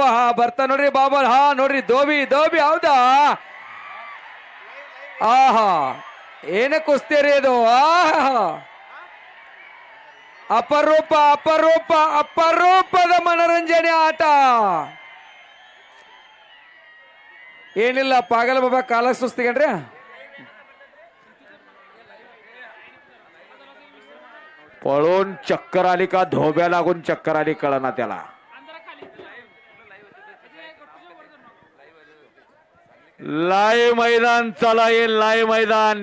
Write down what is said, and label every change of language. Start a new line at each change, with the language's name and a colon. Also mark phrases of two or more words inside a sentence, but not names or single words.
Kannada: ಬರ್ತಾ ನೋಡ್ರಿ ಬಾಬಾ. ನೋಡ್ರಿ ದೋಬಿ ದೋಬಿ ಹೌದಾ? ಆಹಾ ಏನ ಕುಸ್ತಿ ರೀ ಇದು. ಆಹಾ ಅಪರೂಪ ಅಪರೂಪ ಅಪರೂಪದ ಮನರಂಜನೆ ಆಟ. ಏನಿಲ್ಲ ಪಾಗಲ ಬಾಬಾ ಕಾಲ ಸುಸ್ತಿಗನ್ರಿ.
Marathi: पळून चक्कर आली का धोब्या लागून चक्कर आली कळना त्याला. लाईव्ह मैदान चला ये लाईव्ह मैदान.